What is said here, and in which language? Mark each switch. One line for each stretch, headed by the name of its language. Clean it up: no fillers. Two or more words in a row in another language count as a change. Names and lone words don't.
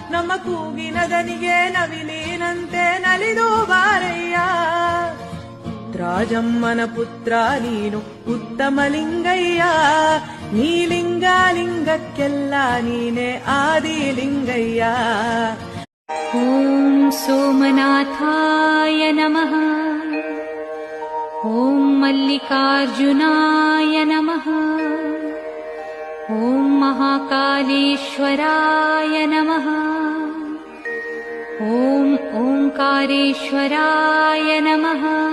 Kannada: ನಮ್ಮ ಕೂಗಿನ ದನಿಗೆ ನವಿಲಿನಂತೆ ನಲಿದು ಬಾರಯ್ಯ. ರಾಜಮ್ಮನ ಪುತ್ರ ನೀನು ಉತ್ತಮ ಲಿಂಗಯ್ಯ, ನೀಲಿಂಗ ಲಿಂಗಕ್ಕೆಲ್ಲ ನೀನೆ ಆದಿಲಿಂಗಯ್ಯ.
Sanskrit: ಓಂ ಸೋಮನಾಥಾಯ ನಮಃ. ಓಂ ಮಲ್ಲಿಕಾರ್ಜುನಾಯ ನಮಃ. ಓಂ ಮಹಾಕಾಲೇಶ್ವರಾಯ ನಮಃ. ಓಂ ಓಂಕಾರೇಶ್ವರಾಯ ನಮಃ.